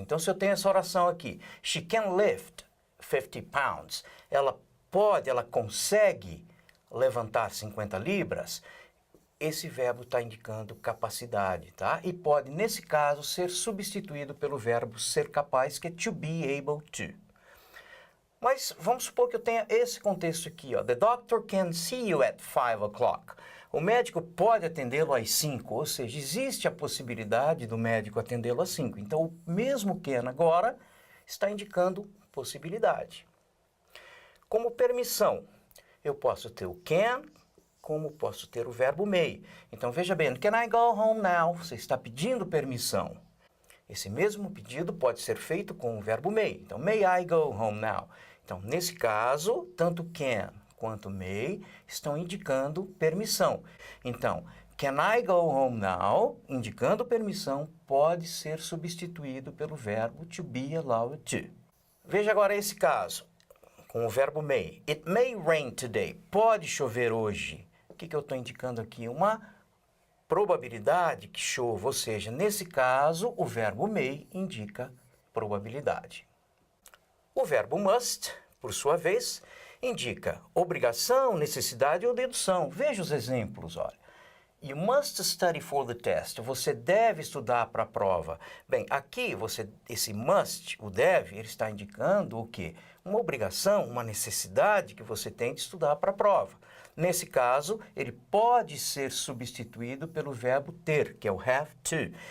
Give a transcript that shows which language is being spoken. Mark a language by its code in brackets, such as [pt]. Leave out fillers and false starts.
[pt] Então, se eu tenho essa oração aqui, [en] she can lift 50 pounds, [pt] ela consegue levantar 50 libras, esse verbo está indicando capacidade, tá? E pode, nesse caso, ser substituído pelo verbo ser capaz, que é to be able to. Mas vamos supor que eu tenha esse contexto aqui, ó. [en] The doctor can see you at 5 o'clock. [pt] O médico pode atendê-lo às 5, ou seja, existe a possibilidade do médico atendê-lo às 5. Então, o mesmo can agora está indicando possibilidade. Como permissão, eu posso ter o can, como posso ter o verbo may. Então, veja bem, [en] can I go home now? [pt] Você está pedindo permissão. Esse mesmo pedido pode ser feito com o verbo may. Então, [en] may I go home now? [pt] Então, nesse caso, tanto can quanto may estão indicando permissão. Então, [en] can I go home now, [pt] indicando permissão, pode ser substituído pelo verbo to be allowed to. Veja agora esse caso, com o verbo may. [en] It may rain today. [pt] Pode chover hoje. O que eu estou indicando aqui? Uma probabilidade que chova, ou seja, nesse caso, o verbo may indica probabilidade. O verbo must, por sua vez, indica obrigação, necessidade ou dedução. Veja os exemplos, olha. [en] You must study for the test. [pt] Você deve estudar para a prova. Bem, aqui esse must, o deve, ele está indicando o quê? Uma obrigação, uma necessidade que você tem de estudar para a prova. Nesse caso, ele pode ser substituído pelo verbo ter, que é o have to.